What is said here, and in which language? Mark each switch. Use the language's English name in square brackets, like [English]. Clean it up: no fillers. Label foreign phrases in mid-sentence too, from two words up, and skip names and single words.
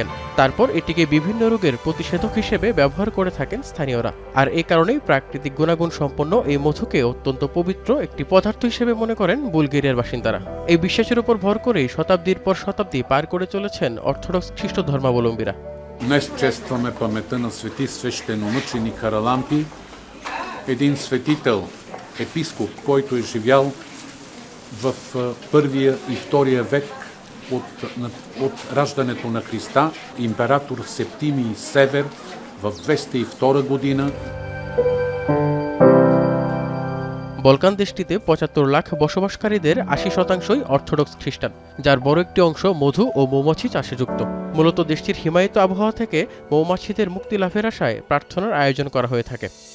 [Bangla] তারপর এটিকে বিভিন্ন রোগের প্রতিষেধক হিসেবে ব্যবহার করে থাকেন স্থানীয়রা। আর এ কারণেই প্রাকৃতিক গুণাগুণ সম্পন্ন এই মধুকে অত্যন্ত পবিত্র একটি পদার্থ হিসেবে মনে করেন বুলগেরিয়ার বাসিন্দারা। এই বিশ্বাসের উপর ভর করেই শতাব্দীর পর শতাব্দী পার করে চলেছেন অর্থোডক্স খ্রিস্ট ধর্মাবলম্বীরা। [Bulgarian] Днес честваме паметта на свети свещеномъченик Харалампи, един светител, епископ, който е живял в първия и втория век от раждането на Христа, император Септимий Север в 202 година। [Bangla] বলকান দেশটিতে ৭৫ লাখ বসবাসকারীদের ৮০% অর্থোডক্স খ্রিস্টান, যার বড় একটি অংশ মধু ও মৌমাছি চাষে যুক্ত। মূলত দেশটির হিমায়িত আবহাওয়া থেকে মৌমাছিদের মুক্তি লাভের আশায় প্রার্থনার আয়োজন করা হয়ে থাকে।